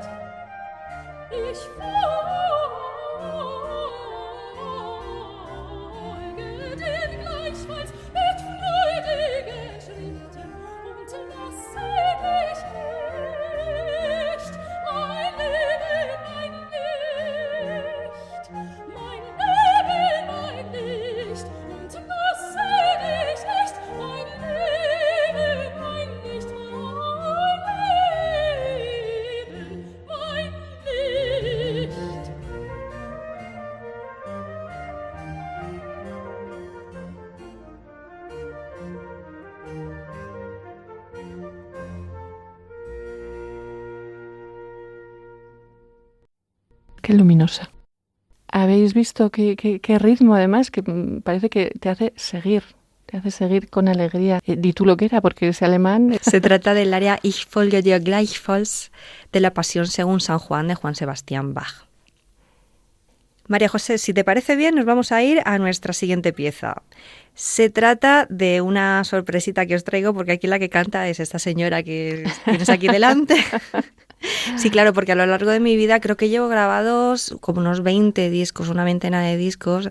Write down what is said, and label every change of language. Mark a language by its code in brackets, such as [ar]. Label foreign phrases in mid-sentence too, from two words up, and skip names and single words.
[de] Ich folge dir gleichfalls mit freudigen Schritten und lasse dich nicht, mein Leben, mein Licht. Mein Leben, mein Licht, und lasse dich nicht, mein Leben, mein Licht, mein Leben, mein Licht. [es] Qué luminosa. ¿Habéis visto qué ritmo, además, que parece que te hace seguir con alegría? Di tú lo que era, porque es alemán. Se trata del área [de] Ich folge dir gleichfalls [es] de la Pasión según San Juan de Juan Sebastián Bach. María José, si te parece bien, nos vamos a ir a nuestra siguiente pieza. Se trata de una sorpresita que os traigo, porque aquí la que canta es esta señora que tienes aquí delante. Sí, claro, porque a lo largo de mi vida creo que llevo grabados como unos 20 discos, una veintena de discos.